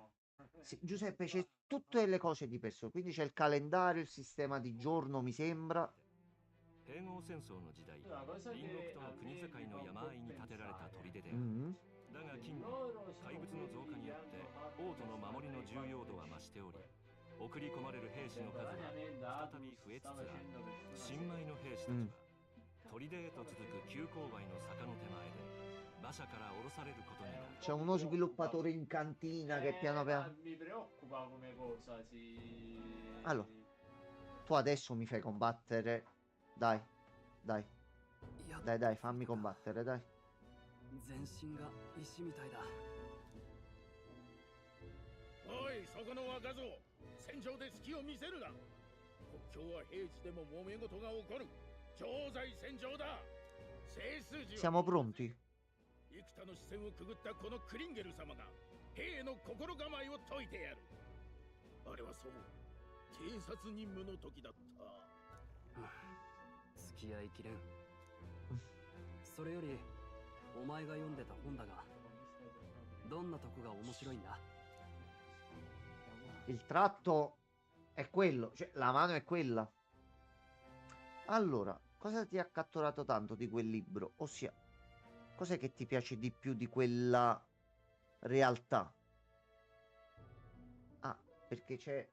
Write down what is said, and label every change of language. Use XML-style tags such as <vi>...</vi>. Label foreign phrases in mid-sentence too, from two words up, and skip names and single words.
<it>Sì, Giuseppe, c'è tutte le cose di persona, quindi c'è il calendario, il sistema di giorno, mi sembra.</it> <ja>併合戦争の時代、隣国との国境の山あいに建てられた砦である。だが近年、怪物の増加によって王都の守りの重要度は増しており、送り込まれる兵士の数は再び増えつつある。新米の兵士たちは、砦へと続く急勾配の坂の手前で馬車から降ろされることになる。</ja> <it>C'è uno sviluppatore in cantina che piano piano... Mi preoccupa come cosa, sì. Allora, tu adesso mi fai combattere. Dai, dai. Dai, fammi combattere, dai.</it> <ja>全身が石みたいだ。おい、そこの若造、戦場で隙を見せるな。国境は平時でも揉め事が起こる。常在戦場だ。聖数字は</ja> <it>Siamo pronti?</it> <ja>幾多の視線をくぐったこのクリンゲル様が兵への心構えを解いてやる。あれはそう、偵察任務の時だった。付き合いきれん。それよりお前が読んでた本だが、どんなとこが面白いんだ？</ja> <it>Il tratto è quello, cioè la mano è quella. Allora, cosa ti ha catturato tanto di quel libro? Ossia, cos'è che ti piace di più di quella realtà? Ah, perché c'è...</it>